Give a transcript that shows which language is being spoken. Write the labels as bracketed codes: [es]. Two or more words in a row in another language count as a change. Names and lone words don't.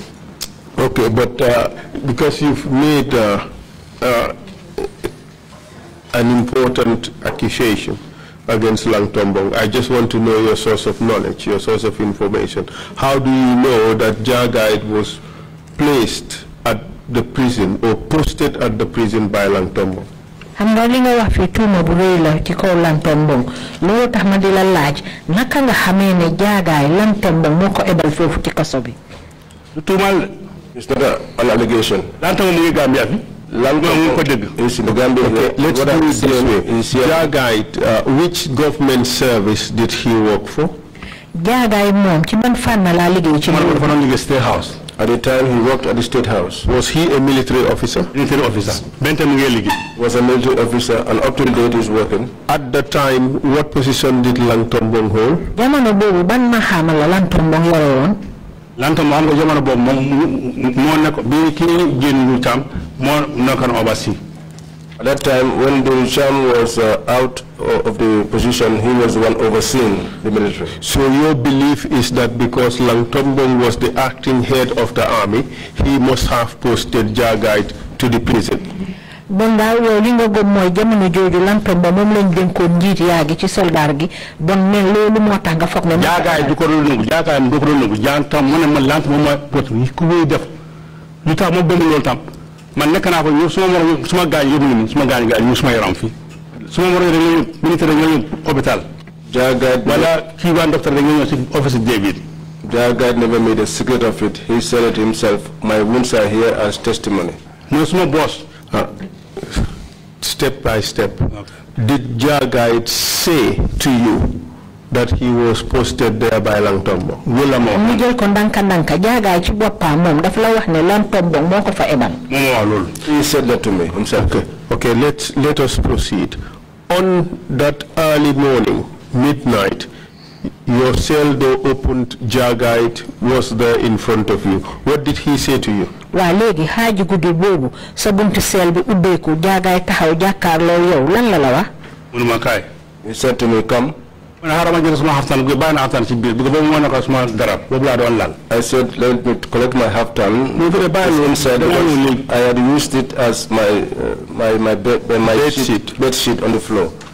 [en] Okay, but because you've made an important accusation against Langtombong, I just want to know your source of knowledge, your source of information. How do you know that Jagai was placed at the prison or posted at the prison by Langtombong? [wo] xam nga li nga wax fi tuuma bu rëy la ci kaw Lantombong loolu tax ma di la laaj naka nga xamee ne Jagai Lantombong moo ko ebal foofu ci kaso bi. [en] It's not an allegation. [wo] Lantombong mu ngi Gambia fi. Lantombong ko dëgg. [en] Is in the Gambia. Okay, let's do it this way. Jagai, which government service did he work for? [wo] Jagai moom ci ban fànn la liggéey ci loolu. [en] State House. At the time he worked at the State House. Was he a military officer? Military officer. Was a military officer and up to the date is working. At the time, what position did Langtombong hold? [wo] Jamono boobu ban maxaama la Lantombong yore woon. Lantombong am nga jamono boobu moo nekk bi kii génn Cham moo nekkoon oversee. [en] At that time, when the Cham was out of the position, he was the one overseeing the military. So your belief is that because Langtombong was the acting head of the army, he must have posted Jagai to the prison? [wo] Bon daal yow li nga gëm mooy jamono jooju Lantombong moom lañ dénkoon njiit yaa gi ci soldaar gi bon ne loolu moo tax nga foog ne Jagai du ko doon nangu Jagai du ko doon nangu jantam mu ne ma Lantombong mooy pot ku muy def lu tax mo bëgg loolu tam man nekk naa ko ñu suma gaañ yóbbu ñu suma gaañ ñu suma yaram fi suma moro dañu militaire dañu hôpital Jagai wala kii waa docteur dañu ci office David. [en] Jagai never made a secret of it. He said it himself. My wounds are here as testimony. No suma boss. Step by step. Okay. Did Jagai say to you that he was posted there by Lantombong? [wo] Mu jël ko ndanka Jagai ci boppam moom dafa la wax ne Lantombong moo ko fa ebal. [en] He said that to me himself. Okay, let us proceed. On that early morning, midnight, your cell door opened, Jagai was there in front of you. What did he say to you? [wo] Waa léegi xaaju guddi boobu sa buntu cell bi ubbeeku Jagai taxaw jàkkaarloo yow lan la wax. Munuma kaay. [en] He said to me, come. I said, let me collect my halftime. Inside because I had used it as my bed sheet on the floor.